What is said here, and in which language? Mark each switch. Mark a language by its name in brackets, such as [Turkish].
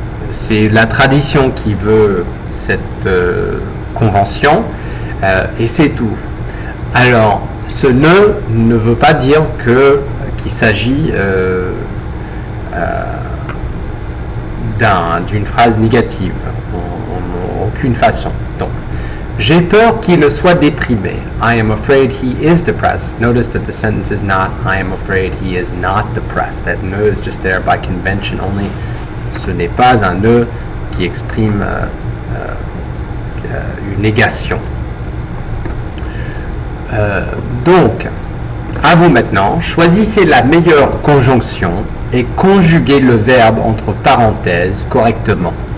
[French] C'est la tradition qui veut cette convention et c'est tout. Alors, ce ne veut pas dire qu'il s'agit d'une phrase négative, en aucune façon. Donc, j'ai peur qu'il soit déprimé. [English] I am afraid he is depressed. Notice that the sentence is not, I am afraid he is not depressed. That ne is just there by convention only. [French] Ce n'est pas un ne qui exprime une négation. Donc, à vous maintenant, choisissez la meilleure conjonction et conjuguez le verbe entre parenthèses correctement.